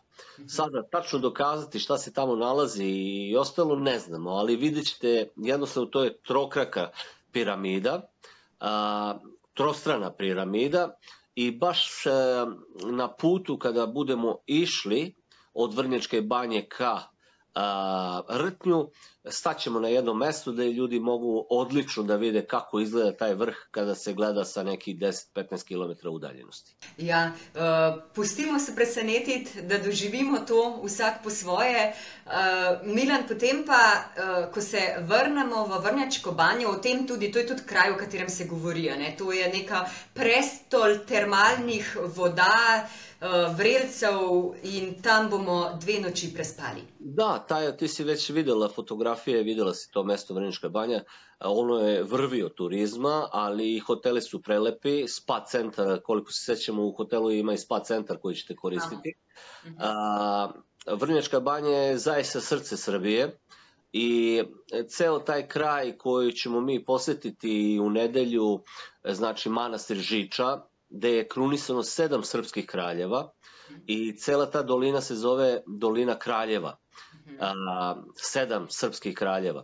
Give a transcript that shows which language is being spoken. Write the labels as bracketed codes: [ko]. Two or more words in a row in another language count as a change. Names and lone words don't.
[sr] Sada tačno dokazati šta se tamo nalazi i ostalo ne znamo, ali vidjet ćete, jednostavno to je trokraka piramida, trostrana piramida, i baš na putu kada budemo išli od Vrnjačke banje ka Rtnju, staćemo na jednom mestu da ljudi mogu odlično da vide kako izgleda taj vrh kada se gleda sa nekih 10-15 km udaljenosti. [sl] Ja, pustimo se presenetiti, da doživimo to vsak po svoje. Milan, potem pa, ko se vrnemo v Vrnjačko banjo, to je tudi kraj, o katerem se govori, ne? To je neka prestol termalnih voda, vrelcev, in tam bomo 2 noči prespali. [sr] Da, ti si već videla fotografije, videla si to mesto Vrnjačka banja, ono je vrvi od turizma, ali hoteli su prelepi, spa centar, koliko se sećamo, u hotelu ima i spa centar koji ćete koristiti. Vrnjačka banja je zaista srce Srbije i ceo taj kraj koji ćemo mi posjetiti u nedelju, znači manastir Žiča, gde je krunisano 7 srpskih kraljeva i cela ta dolina se zove Dolina kraljeva, 7 srpskih kraljeva.